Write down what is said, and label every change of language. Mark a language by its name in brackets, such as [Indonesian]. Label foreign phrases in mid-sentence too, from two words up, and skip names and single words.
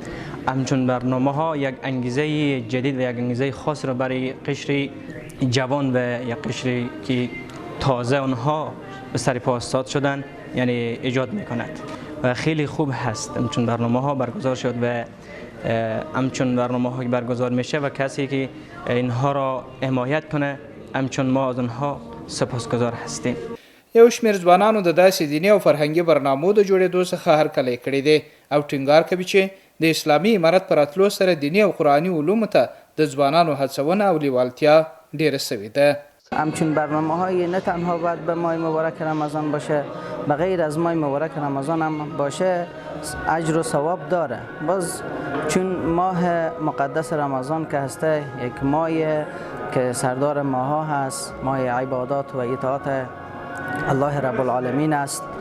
[Persian] همچون برنامه ها یک انگیزه جدید و یک انگیزه خاص را برای قشر جوان و یک قشر که تازه اونها به سر پا استاد شدن یعنی ایجاد میکند و خیلی خوب هست. همچون برنامه ها برگزار شد و همچون برنامه ها برگزار میشه و کسی که اینها را حمایت کنه همچون ما از اونها سپاسگزار هستیم. [Pashto] یو شمېر ځوانانو د داسې دیني او فرهنګي برنامو د جوړېدو څخه هرکلی کړی دی او ټینګار کوي چې د اسلامي امارت په راتلو سره دیني او قرآني علومو ته د ځوانانو هڅونه او لیوالتیا ډېره سوې ده. [Persian] همچون برنامه های نه تنها باید به ماه مبارک رمضان باشه، به غیر از ماه مبارک رمضان هم باشه اجر و ثواب داره. باز چون ماه مقدس رمضان که هسته یک ماه که سردار ماها هست، ماه عبادات و اطاعت [Arabic] الله رب العالمین [Persian] است.